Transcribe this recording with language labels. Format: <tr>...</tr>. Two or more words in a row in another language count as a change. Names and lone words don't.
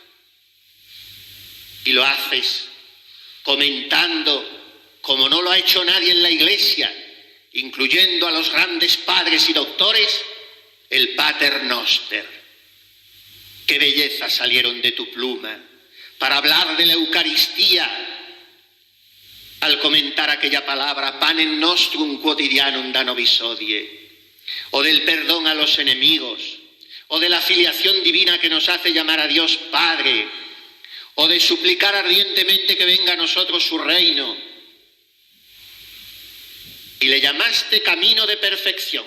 <es>Y lo haces comentando, como no lo ha hecho nadie en la Iglesia, incluyendo a los grandes padres y doctores, el</es> <la>Pater Noster.</la> <es>Qué belleza salieron de tu pluma para hablar de la Eucaristía al comentar aquella palabra,</es> <la>panem nostrum quotidianum da nobis hodie,</la> <es>o del perdón a los enemigos, o de la filiación divina que nos hace llamar a Dios Padre, o de suplicar ardientemente que venga a nosotros su reino. Y le llamaste camino de perfección.</es>